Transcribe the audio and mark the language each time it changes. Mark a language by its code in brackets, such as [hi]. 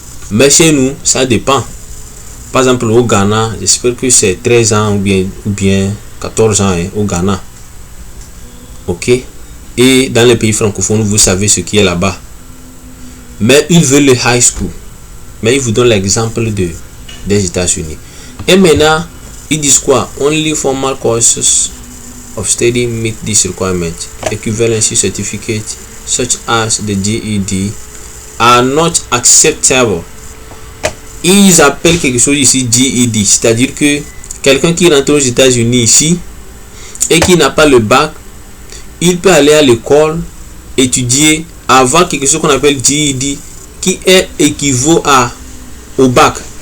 [fr] Mais chez nous, ça dépend. Par exemple, au Ghana, j'espère que c'est 13 ans ou bien 14 ans au Ghana. Ok? Et dans les pays francophones, vous savez ce qui est là-bas. Mais ils veulent le high school. Mais ils vous donnent l'exemple des États-Unis. Et maintenant, ils disent quoi? [en] Only formal courses of study meet this requirement. Equivalency certificate such as the GED are not acceptable. [fr] Ils appellent quelque chose ici GED, c'est-à-dire que quelqu'un qui rentre aux États-Unis ici et qui n'a pas le bac, il peut aller à l'école étudier, avoir quelque chose qu'on appelle GED qui est équivaut au bac.